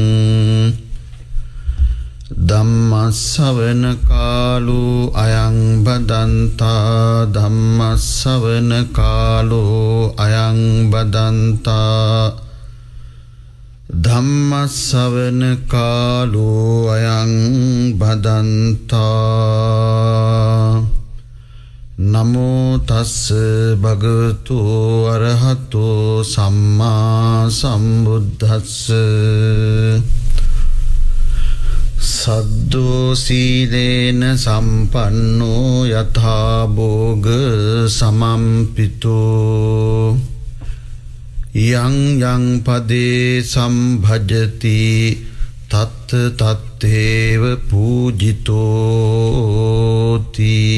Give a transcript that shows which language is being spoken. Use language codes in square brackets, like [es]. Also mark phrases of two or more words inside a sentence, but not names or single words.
[pi] ධම්මස්සවන කාලෝ අයං බදන්තා ධම්මස්සවන කාලෝ අයං බදන්තා ධම්මස්සවන කාලෝ අයං බදන්තා නමෝ තස්ස භගවතු අරහතෝ සම්මා සම්බුද්දස්ස සද්දෝ සීලේන සම්පන්නෝ යථා භෝග සමම්පිතෝ යං යං පදේ සම්භජති තත් තත්තේව පූජිතෝති.